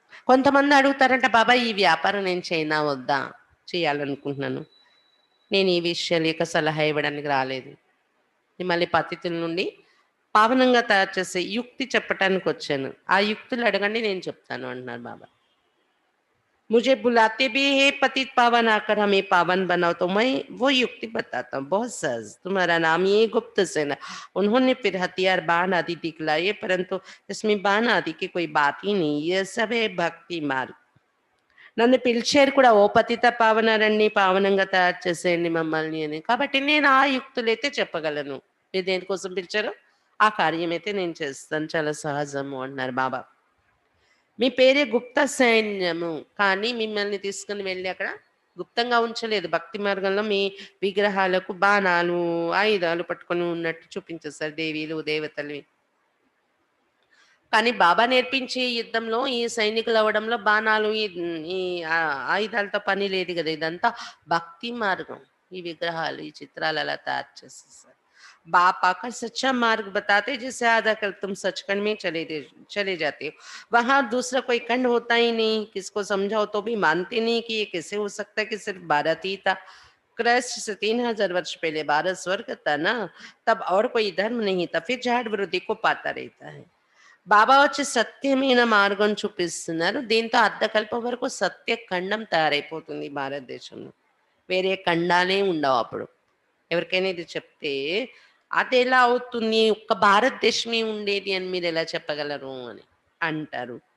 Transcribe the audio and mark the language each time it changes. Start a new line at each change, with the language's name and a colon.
Telugu: కొంతమంది అడుగుతారంట బాబా ఈ వ్యాపారం నేను చేయనా వద్దా? చేయాలనుకుంటున్నాను, నేను ఈ విషయాలు యొక్క సలహా ఇవ్వడానికి రాలేదు, మిమ్మల్ని పతితుల నుండి పావనంగా తయారు చేసే యుక్తి చెప్పటానికి వచ్చాను, ఆ యుక్తులు అడగండి నేను చెప్తాను అంటున్నారు బాబా.
Hindi: मुझे बुलाते भी है पतित पावन आकर हमें पावन बनाओ, तो मैं वो युक्ति बताता हूँ बहुत सहज। तुम्हारा नाम ये गुप्त सेना। उन्होंने फिर हथियार बाण आदि दिखलाए, परंतु इसमें बाण आदि की कोई बात ही नहीं, ये सब है भक्ति मार्ग।
Telugu: నన్ను పిలిచారు కూడా ఓ పతిత పావన రండి పావనంగా తయారు చేసేయండి మమ్మల్ని అని. కాబట్టి నేను ఆ యుక్తులైతే చెప్పగలను. మీరు దేనికోసం పిలిచారో ఆ కార్యం అయితే నేను చేస్తాను, చాలా సహజము అన్నారు బాబా. మీ పేరే గుప్త సైన్యము, కానీ మిమ్మల్ని తీసుకుని వెళ్ళి అక్కడ గుప్తంగా ఉంచలేదు. భక్తి మార్గంలో మీ విగ్రహాలకు బాణాలు ఆయుధాలు పట్టుకొని ఉన్నట్టు చూపించేస్తారు, దేవీలు దేవతలు. కానీ బాబా నేర్పించే యుద్ధంలో ఈ సైనికులు అవ్వడంలో బాణాలు ఈ ఆయుధాలతో పని లేదు కదా, ఇదంతా భక్తి మార్గం. ఈ విగ్రహాలు ఈ చిత్రాలు అలా తయారు చేసేసారు.
Hindi: बाप आकर सच्चा मार्ग बताते, जिसे आधा कर तुम सचखंड में चले जाते हो। वहां दूसरा कोई खंड होता ही नहीं, किसको समझाओ तो भी मानते नहीं कि ये कैसे हो सकता है कि सिर्फ भारत ही था। क्राइस्ट से 3000 वर्ष पहले भारत स्वर्ग था ना, तब और कोई धर्म नहीं था, फिर झाड़ वृद्धि को पाता रहता है।
Telugu: బాబా వచ్చి సత్యమైన మార్గం చూపిస్తున్నారు. దీంతో అర్ధకల్పం వరకు సత్య ఖండం తయారైపోతుంది భారతదేశంలో. వేరే ఖండాలే ఉండవు అప్పుడు. ఎవరికైనా ఇది చెప్తే అది ఎలా అవుతుంది, ఒక్క భారతదేశమే ఉండేది అని మీరు ఎలా చెప్పగలరు అని అంటారు.